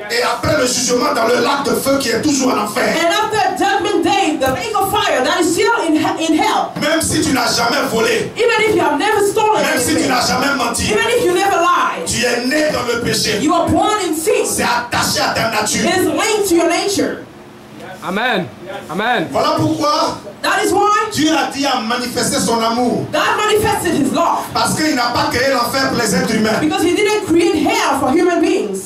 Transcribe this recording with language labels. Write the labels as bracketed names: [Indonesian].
[French] Et après le jugement dans le lac de feu qui est toujours en enfer. [English] And after judgment day, the lake of fire that is still in hell. [French] Même si tu n'as jamais volé, [English] Even if you have never stolen [French] même si tu [English] anything, [French] n'as jamais menti, [English] even if you never lied, [French] tu es né dans le péché. [English] you are born in sin. [French] C'est attaché à ta nature. [English] It is linked to your nature. Amen. Amen. [French] Voilà pourquoi [English] That is why [French] Dieu a dit à manifester son amour. [English] God manifested his love. [French] Parce qu'il n'a pas créé l'enfer pour les êtres humains. [English] Because he didn't create hell for human beings.